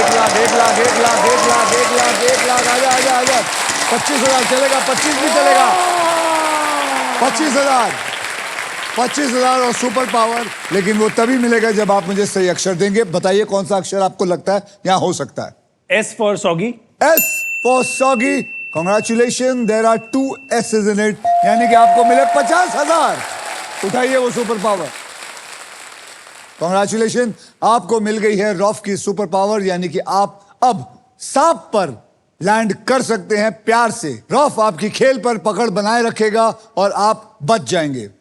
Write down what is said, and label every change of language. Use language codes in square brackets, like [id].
[hi] एक लाख आजा 25,000 चलेगा, 25 भी चलेगा। 25,000 और सुपर पावर, लेकिन वो तभी मिलेगा जब आप मुझे सही अक्षर देंगे। बताइए कौन सा अक्षर आपको लगता है यहाँ हो सकता है? [en] S for सौगी। S for सौगी। Congratulations, there are 2 S's in it, [hi] यानी कि आपको मिले 50,000। उठाइए वो सुपर पावर। Congratulations, आपको मिल गई है रॉफ की सुपर पावर, यानी कि आप अब सांप पर लैंड कर सकते हैं प्यार से। रॉफ आपकी खेल पर पकड़ बनाए रखेगा और आप बच जाएंगे।